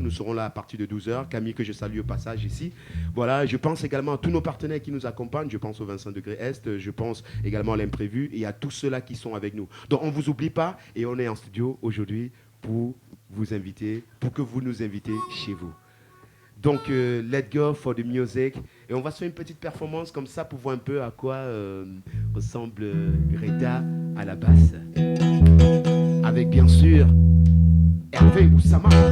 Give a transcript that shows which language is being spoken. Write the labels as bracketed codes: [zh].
[fr] Nous serons là à partir de 12h. Camille, que je salue au passage ici. Voilà. Je pense également à tous nos partenaires qui nous accompagnent. Je pense au 25 degrés Est. Je pense également à l'Imprévu et à tous ceux-là qui sont avec nous. Donc, on ne vous oublie pas et on est en studio aujourd'hui pour vous inviter, pour que vous nous invitez chez vous. [en] Donc, let's go for the music. [fr] Et on va faire une petite performance comme ça pour voir un peu à quoi ressemble Reda à la basse. Avec bien sûr Hervé Oussama.